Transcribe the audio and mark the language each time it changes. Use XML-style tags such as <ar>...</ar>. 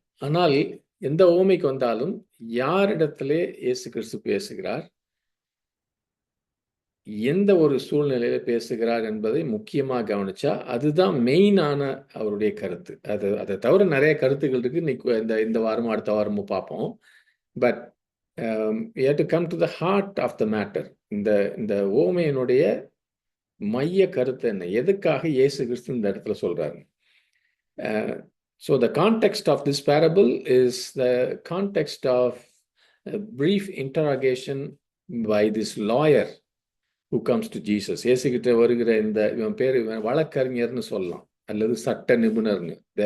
<ta>ஆனால் எந்த ஓமைக்கு வந்தாலும் யாரிடத்திலே இயேசு கிறிஸ்து பேசுகிறார், எந்த ஒரு சூழ்நிலையில பேசுகிறார் என்பதை முக்கியமாக கவனிச்சா அதுதான் மெயினான அவருடைய கருத்து. அதை தவிர நிறைய கருத்துக்கள் இருக்கு. இன்னைக்கு இந்த வாரமும் அடுத்த வாரமும் பார்ப்போம். But</ta> <en>you have to come to the heart of the matter.</en> <ta>இந்த ஓமையினுடைய மைய கருத்து என்ன, எதுக்காக இயேசு கிறிஸ்து இந்த இடத்துல சொல்றாரு?</ta> <en>So the context of this parable is the context of a brief interrogation by this lawyer who comes to Jesus.</en> <ta>இயேசு கிட்ட வருகிற இவன் பேர் வழக்கறிஞர்னு சொல்லலாம், அல்லது சட்ட நிபுணர்னு.</ta>